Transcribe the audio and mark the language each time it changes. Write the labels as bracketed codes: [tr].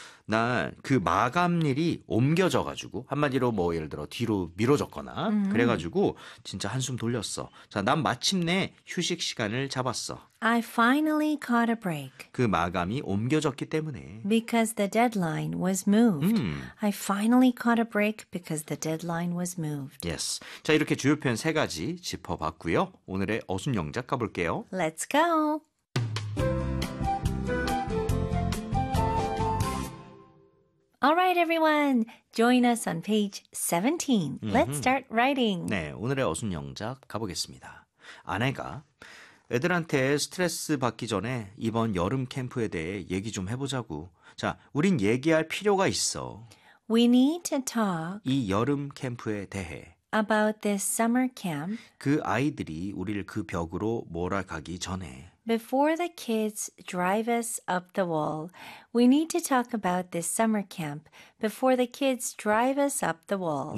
[ko] 나 그 마감일이 옮겨져가지고 한마디로 뭐 예를 들어 뒤로 미뤄졌거나 그래가지고 진짜 한숨 돌렸어. 자, 난 마침내 휴식 시간을 잡았어. [en] I finally caught a break. [ko] 그 마감이 옮겨졌기 때문에. [en] Because the deadline was moved. I finally caught a break because the deadline was moved. Yes. [ko] 자, 이렇게 주요 표현 세 가지 짚어봤고요. 오늘의 어순 영작 가볼게요. [en] Let's go. 알라이트 에브리원, 조인 어스 온 페이지 17. Let's start writing. [ko] 네, 오늘의 어순 영작 가보겠습니다. 아내가 애들한테 스트레스 받기 전에 이번 여름 캠프에 대해 얘기 좀 해보자고. 자, 우린 얘기할 필요가 있어. [en] We need to talk [ko] 이 여름 캠프에 대해 [en] about this summer camp [ko] 그 아이들이 우리를 그 벽으로 몰아가기 전에 [en] Before the kids drive us up the wall, we need to talk about this summer camp before the kids drive us up the wall.